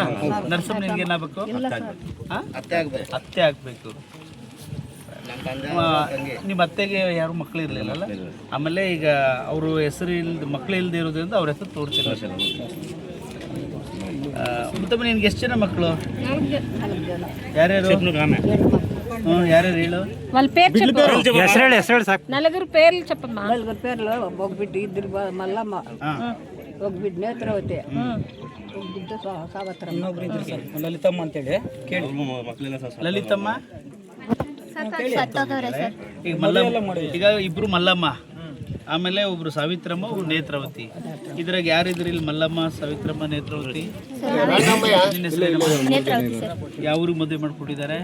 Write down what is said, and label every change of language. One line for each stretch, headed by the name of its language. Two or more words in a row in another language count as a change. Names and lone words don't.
Kannada: ನರಸಮ್ಮ ನಿನ್ಗೆ ಏನಾಗಬೇಕು? ಅತ್ತೆ ಆಗ್ಬೇಕು. ನಿಮ್ಮ ಅತ್ತೆಗೆ ಯಾರು ಮಕ್ಕಳು ಇರಲಿಲ್ಲ? ಆಮೇಲೆ ಈಗ ಅವರು ಹೆಸರು ಮಕ್ಕಳು ಇಲ್ಲದೆ ಇರೋದ್ರಿಂದ ಅವ್ರ ಹೆಸರು ತೋರಿಸಿಲ್ಲ. ಮುತ್ತಮ್ಮ ನಿನ್ಗೆ ಎಷ್ಟು ಜನ ಮಕ್ಕಳು? ಯಾರ್ಯಾರು?
Telugu: యారు వీళ్ళు వాళ్ళ పేరు చెప్పు.
Kannada: ಹೆಸರು ಸಾಕು.
Telugu: నలుగురు పేర్లు చెప్పమ్మా. నలుగురు పేర్లు ఒక బిడ్డ ఇద్దరు మల్లమ్మ ఒక బిడ్డ నేత్రవతి ఒక బిడ్డ సావత్రమ్మ
Kannada: ಲಲಿತಮ್ಮ ಅಂತೇಳಿ ಕೇಳಿ. ಲಲಿತಮ್ಮ ಈಗ ಮಲ್ಲಮ್ಮ, ಈಗ ಇಬ್ರು ಮಲ್ಲಮ್ಮ, ಆಮೇಲೆ ಒಬ್ರು ಸಾವಿತ್ರಮ್ಮ, ಒಬ್ರು ನೇತ್ರಾವತಿ. ಇದ್ರಾಗ ಯಾರಿದ್ರಿ ಇಲ್ಲಿ? ಮಲ್ಲಮ್ಮ, ಸಾವಿತ್ರಮ್ಮ, ನೇತ್ರಾವತಿ. ಯಾವ ಊರಿಗೆ ಮದುವೆ ಮಾಡ್ಕೊಟ್ಟಿದ್ದಾರೆ?